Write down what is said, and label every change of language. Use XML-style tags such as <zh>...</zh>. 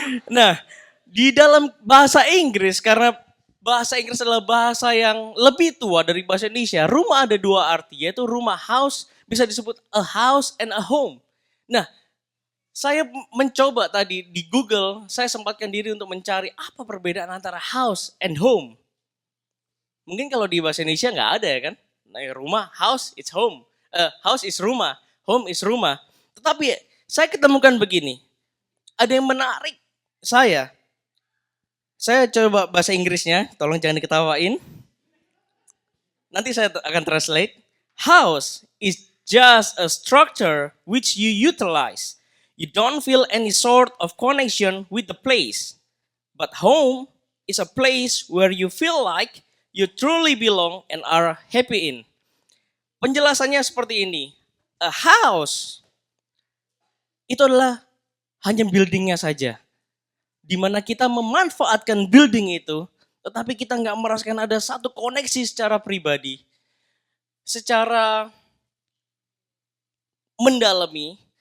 <id>Nah, di dalam bahasa Inggris, karena bahasa Inggris adalah bahasa yang lebih tua dari bahasa Indonesia, rumah ada dua arti, yaitu rumah house, bisa disebut</id> <en>a house and a home.</en> <id>Nah, saya mencoba tadi di Google, saya sempatkan diri untuk mencari apa perbedaan antara</id> <en>house and home.</en> <id>Mungkin kalau di bahasa Indonesia nggak ada ya kan? Nah, rumah,</id> <en>house, it's home. House is rumah, home is rumah.</en> <id>Tetapi saya ketemukan begini, ada yang menarik saya. Saya coba bahasa Inggrisnya, tolong jangan diketawain. Nanti saya akan translate.</id> <en>House is just a structure which you utilize. You don't feel any sort of connection with the place. But home is a place where you feel like you truly belong and are happy in.</en> <id>Penjelasannya seperti ini. A house itu adalah hanya buildingnya saja. Di mana kita memanfaatkan building itu, tetapi kita nggak merasakan ada satu koneksi secara pribadi, secara mendalami.</id>